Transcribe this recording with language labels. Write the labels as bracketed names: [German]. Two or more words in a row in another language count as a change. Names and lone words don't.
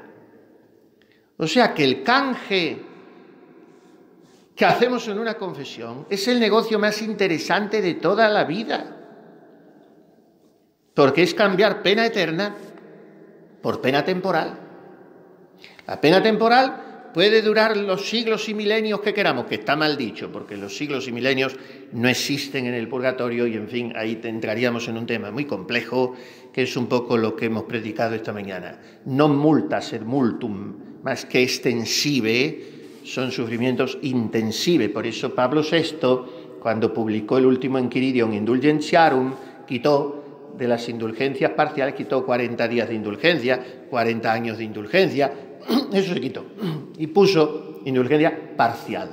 [Spanish] O sea que el canje que hacemos en una confesión es el negocio más interesante de toda la vida, porque es cambiar pena eterna por pena temporal. La pena temporal puede durar los siglos y milenios que queramos, que está mal dicho, porque los siglos y milenios no existen en el purgatorio y, en fin, ahí entraríamos en un tema muy complejo, que es un poco lo que hemos predicado esta mañana. [Latin] Non multa sed multum, [Spanish] más que extensive, son sufrimientos intensive. Por eso Pablo VI, cuando publicó el último Enquiridion Indulgentiarum, quitó de las indulgencias parciales, quitó 40 días de indulgencia, 40 años de indulgencia, eso se quitó, y puso indulgencia parcial.